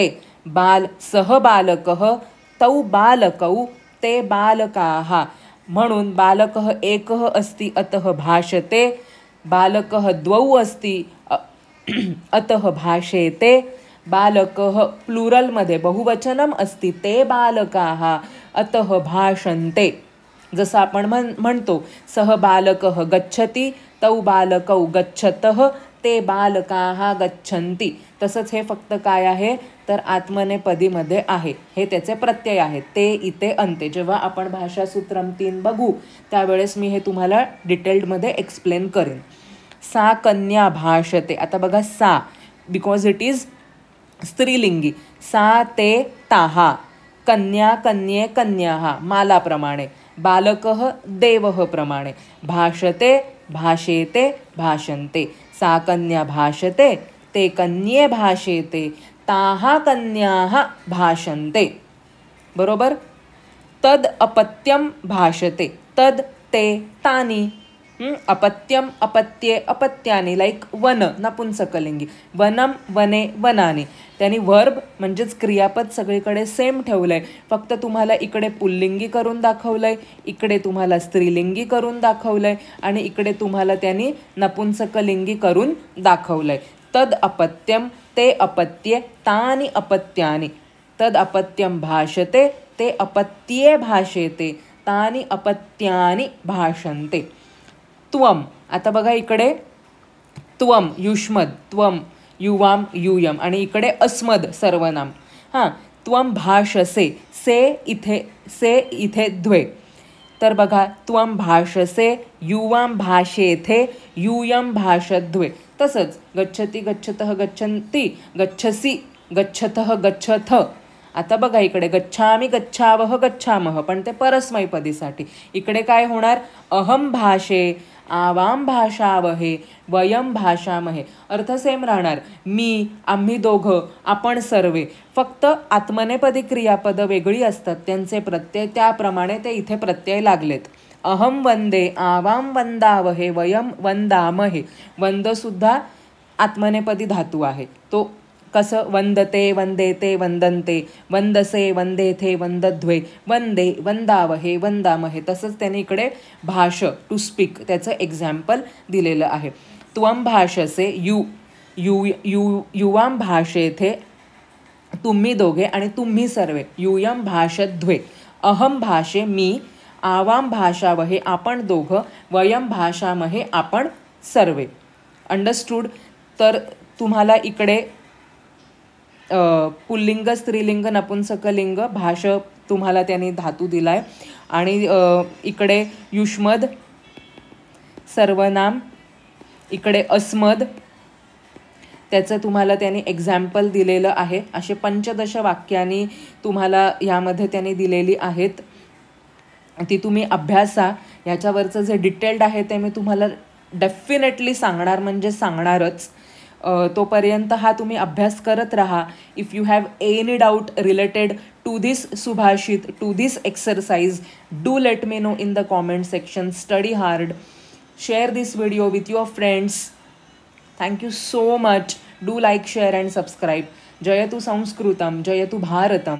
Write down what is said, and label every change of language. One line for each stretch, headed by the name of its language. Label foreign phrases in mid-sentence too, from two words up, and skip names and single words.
Sanskrit: सह बालकः तौ बालकौ ते बालकाः. म्हणून बालकः एकः अस्ति अतः भाषते. बालकः द्वौ अस्ति अतः भाषेते. बालकः प्लुरलमध्ये बहुवचनम अस्ति ते बालकाः अतः भाषन्ते.
Marathi: जसं आपण म्हणतो
Sanskrit: सह बालकः गच्छति तौ बालकौ गच्छतः ते बालकाः गच्छन्ति.
Marathi: तसंच हे फक्त काय आहे तर आत्मनेपदीमध्ये आहे. हे त्याचे प्रत्यय आहेत ते इते अंते. जेव्हा आपण भाषासूत्रम 3 बघू त्यावेळेस मी हे तुम्हाला डिटेल्डमध्ये एक्सप्लेन करेन.
Sanskrit: सा कन्या भाषते.
Marathi: आता बघा सा
English: because it is
Marathi: स्त्रीलिंगी.
Sanskrit: सा ते ताहा. कन्या कन्ये कन्याः मालाप्रमाणे. बालकः देवः प्रमाणे. भाषते भाषेते भाषन्ते. सा कन्या भाषते ते कन्ये भाषेते ताः कन्याः भाषन्ते. बरोबर. तद अपत्यम भाषते. तद ते तानी. अपत्यम अपत्ये अपत्यानी. लाईक वन नपुंसकलिंगी. वनम वने वनानी.
Marathi: त्यांनी वर्ब म्हणजेच क्रियापद सगळीकडे सेम ठेवलंय. फक्त तुम्हाला इकडे पुल्लिंगी करून दाखवलंय, इकडे तुम्हाला स्त्रीलिंगी करून दाखवलंय आणि इकडे तुम्हाला त्यांनी नपुंसकलिंगी करून दाखवलंय.
Sanskrit: तद अपत्यम ते अपत्ये तानी अपत्यानी. तद अपत्यम भाषते ते अपत्ये भाषेते तानी अपत्यानी भाषन्ते. त्वम.
Marathi: आता बघा इकडे
Sanskrit: त्वम युष्मद त्वम युवाम यूयम
Marathi: आणि इकडे अस्मद सर्वनाम. हां.
Sanskrit: त्वम भाषसे.
Marathi: से इथे द्वे.
Sanskrit: तर बघा त्वम भाषसे युवाम भाषेथे यूयम भाषद्वे. तसंच गच्छति गच्छतः गच्छन्ति गच्छसि गच्छतः गच्छथ.
Marathi: आता बघा इकडे
Sanskrit: गच्छामि गच्छावः गच्छामः
Marathi: पण ते परस्मैपदीसाठी. इकडे काय होणार?
Sanskrit: अहम भाषे आवाम भाषावहे वयम भाषामहे.
Marathi: अर्थ सेम राहणार. मी, आम्ही दोघं, आपण सर्वे. फक्त आत्मनेपदी क्रियापदं वेगळी असतात त्यांचे प्रत्यय, त्याप्रमाणे ते इथे प्रत्यय लागलेत.
Sanskrit: अहम वंदे आवाम वंदावहे वयम वंदामहे.
Marathi: वंदसुद्धा आत्मनेपदी धातू आहे. तो कसं?
Sanskrit: वंदते वंदेते वंदन्ते वंदसे वंदेथे वंदध्वे वंदे वंदावहे वंदामहे.
Marathi: तसंच त्याने इकडे भाष
English: to speak
Marathi: त्याचं एक्झाम्पल दिलेलं आहे.
Sanskrit: त्वम भाषसे युवाम भाषेथे
Marathi: तुम्ही दोघे आणि तुम्ही सर्वे.
Sanskrit: यूयम भाषध्वे. अहम भाषे मी. आवाम भाषावहे
Marathi: आपण दोघं.
Sanskrit: वयम भाषामहे
Marathi: आपण सर्वे.
Sanskrit: अंडरस्टूड?
Marathi: तर तुम्हाला इकडे पुल्लिंग स्त्रीलिंग नपुंसकलिंग भाष तुम्हाला त्यांनी धातू दिलाय आणि इकडे युष्मद सर्वनाम, इकडे अस्मद त्याचं तुम्हाला त्यांनी एक्झाम्पल दिलेलं आहे. असे पंचदश वाक्यांनी तुम्हाला ह्यामध्ये त्यांनी दिलेली आहेत. ती तुम्ही अभ्यासा. ह्याच्यावरचं जे डिटेल्ड आहे ते मी तुम्हाला डेफिनेटली सांगणार म्हणजे सांगणारच. तोपर्यंत हा तुम्ही अभ्यास करत राहा.
English: If you have any doubt related to this सुभाषित, to this exercise, do let me know in the comment section. Study hard. Share this video with your friends. Thank you so much. Do like, share and subscribe.
Sanskrit: जयतु संस्कृतम्, जयतु भारतम्.